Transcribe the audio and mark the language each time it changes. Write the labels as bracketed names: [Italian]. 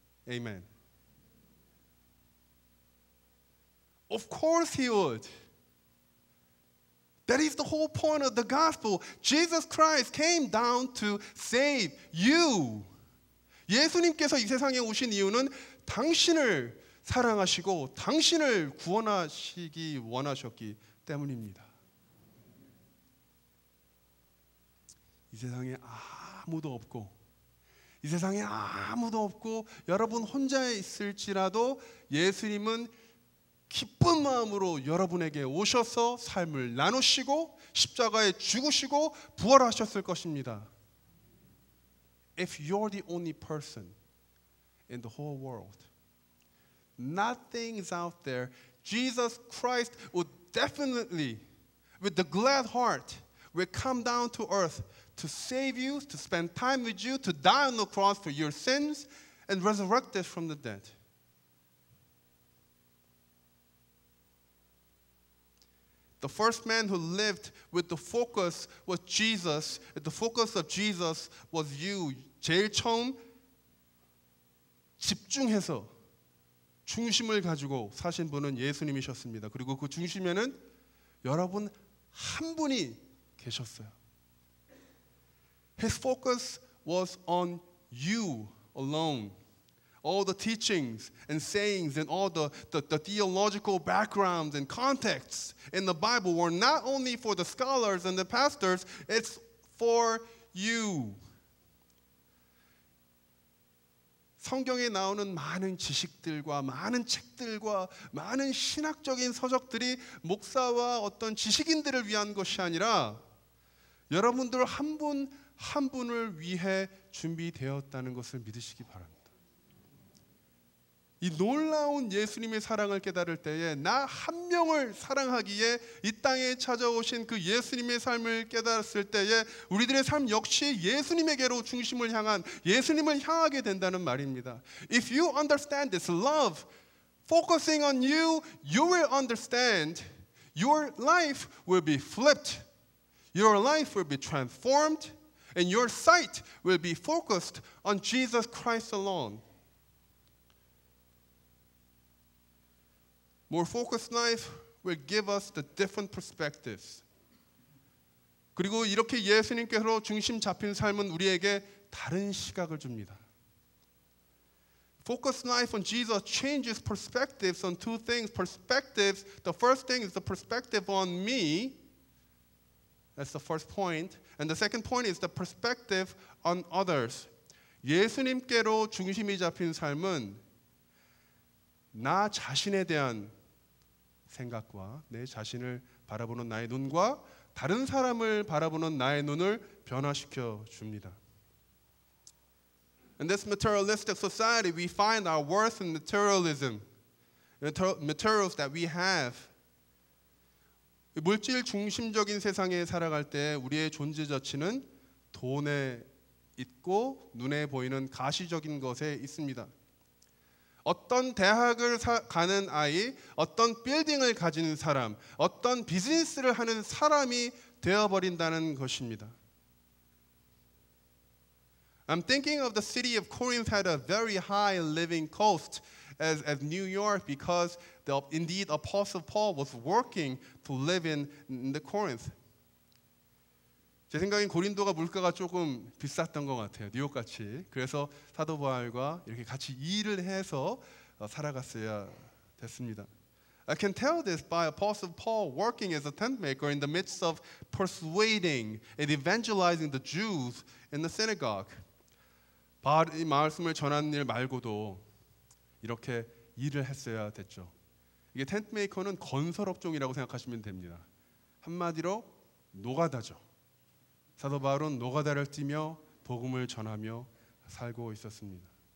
[English] Amen. Of course he would. That is the whole point of the gospel. Jesus Christ came down to save you. [Korean] 예수님께서 이 세상에 오신 이유는 당신을 사랑하시고 당신을 구원하시기 원하셨기 때문입니다. 이 세상에 아무도 없고, 이 세상에 아무도 없고 여러분 혼자 있을지라도 예수님은 기쁜 마음으로 여러분에게 오셔서 삶을 나누시고 십자가에 죽으시고 부활하셨을 것입니다. [English] If you're the only person in the whole world, nothing is out there, Jesus Christ would definitely, with the glad heart, will come down to earth to save you, to spend time with you, to die on the cross for your sins, and resurrected from the dead. The first man who lived with the focus was Jesus. The focus of Jesus was you. [Korean] 제일 처음 집중해서 중심을 가지고 사신 분은 예수님이셨습니다. 그리고 그 중심에는 여러분 한 분이 계셨어요. [English] His focus was on you alone, all the teachings and sayings and all the theological backgrounds and contexts in the Bible were not only for the scholars and the pastors, it's for you. [Korean] 성경에 나오는 많은 지식들과 많은 책들과 많은 신학적인 서적들이 목사와 어떤 지식인들을 위한 것이 아니라 여러분들 한 분 한 분을 위해 준비되었다는 것을 믿으시기 바랍니다. 이 놀라운 예수님의 사랑을 깨달을 때에 나 한 명을 사랑하기에 이 땅에 찾아오신 그 예수님의 삶을 깨달았을 때에 우리들의 삶 역시 예수님에게로 중심을 향한 예수님을 향하게 된다는 말입니다. [English] If you understand this love, focusing on you, you will understand your life will be flipped. Your life will be transformed and your sight will be focused on Jesus Christ alone. More focused life will give us the different perspectives. [Korean] 그리고 이렇게 예수님께서 중심 잡힌 삶은 우리에게 다른 시각을 줍니다. [English] Focused life on Jesus changes perspectives on two things. Perspectives, the first thing is the perspective on me. That's the first point. And the second point is the perspective on others. [Korean] 예수님께로 중심이 잡힌 삶은 나 자신에 대한 생각과 내 자신을 바라보는 나의 눈과 다른 사람을 바라보는 나의 눈을 변화시켜 줍니다. [English] In this materialistic society, we find our worth in materialism, materials that we have. [Korean] 물질 중심적인 세상에 살아갈 때 우리의 존재 가치는 돈에 있고 눈에 보이는 가시적인 것에 있습니다. 어떤 대학을 가는 아이, 어떤 빌딩을 가진 사람, 어떤 비즈니스를 하는 사람이 되어버린다는 것입니다. [English] I'm thinking of the city of Corinth had a very high living cost as New York because indeed Apostle Paul was working to live in the Corinth. [Korean] 제 생각엔 고린도가 물가가 조금 비쌌던 것 같아요. 뉴욕같이. 그래서 사도 바울과 이렇게 같이 일을 해서 살아갔어야 됐습니다. [English] I can tell this by Apostle Paul working as a tent maker in the midst of persuading and evangelizing the Jews in the synagogue. [Korean] 바울이 말씀을 전하는 일 말고도 이렇게 일을 했어야 됐죠. 이게 텐트 메이커는 건설 업종이라고 생각하시면 됩니다. 한마디로 노가다죠. 사도 바울은 노가다를 뛰며 복음을 전하며 살고 있었습니다.